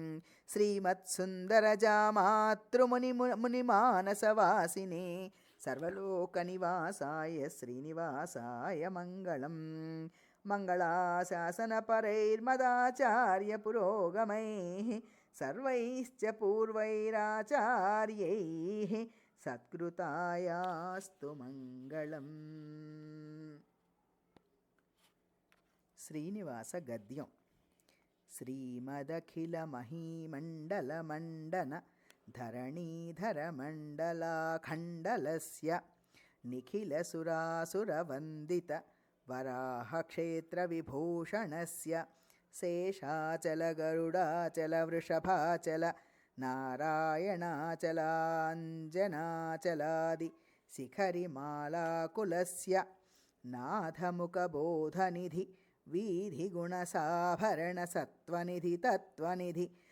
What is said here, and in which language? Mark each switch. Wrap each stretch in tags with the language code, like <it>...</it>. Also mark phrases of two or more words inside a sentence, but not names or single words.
<sa>श्रीमत्सुन्दरजामातृमुनिमानसवासिने सर्वलोकनिवासाय श्रीनिवासाय मङ्गलम् मङ्गलाशासनपरैर्मदाचार्यपुरोगमैः सर्वैश्च पूर्वैराचार्यैः सत्कृतायास्तु मङ्गलम्. శ్రీనివాస గద్యం. శ్రీమదఖిలమహీమండలమండన ధరణీధరమండలాఖण्डलस्य నిఖిలసురాసురవందిత వరాహక్షేత్రవిభూషణस्य శేషాచలగరుడాచలవృషభాచల నారాయణాచలాంజనాచలాది శిఖరిమాలాకులస్య నాథముఖబోధనిధి వీధిగుణసాభరణసత్వనిధి తత్వనిధి</sa>